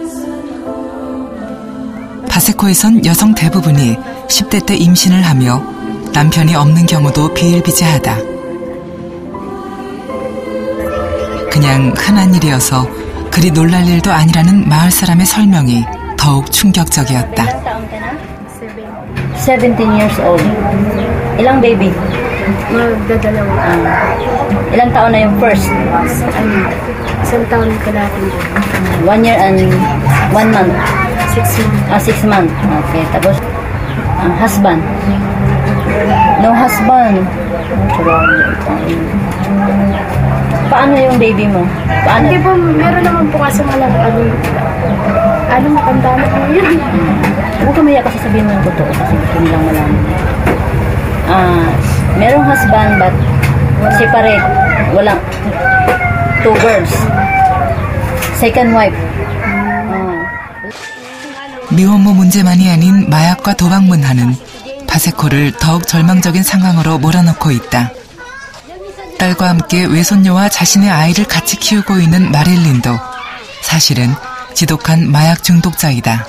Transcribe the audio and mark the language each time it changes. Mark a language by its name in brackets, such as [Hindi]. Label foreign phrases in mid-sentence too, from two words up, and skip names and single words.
[Korean] 바세코에선 여성 대부분이 10대 때 임신을 하며 남편이 없는 경우도 비일비재하다. 그냥 흔한 일이어서 그리 놀랄 일도 아니라는 마을 사람의 설명이 더욱 충격적이었다. [English] 17 years old. Ilang baby? [Filipino] Magdadalawa. Ilang taon na yung first? Isang taon ka natin. [English] 1 year and 1 month? 6 months. 6 months. Okay. Tapos, husband? No husband. [Filipino] Paano yung baby mo? Paano? Hindi po, meron naman po kasi matanda na po yun. Huwag ka maya kasi sabihin mo yung totoo kasi gusto nilang malaman. [English] Merong husband but separate. Walang 2 girls. Second wife. [Korean] 미혼모 문제만이 아닌 마약과 도박 문화는 바세코를 더욱 절망적인 상황으로 몰아넣고 있다. 딸과 함께 외손녀와 자신의 아이를 같이 키우고 있는 마릴린도 사실은 지독한 마약 중독자이다.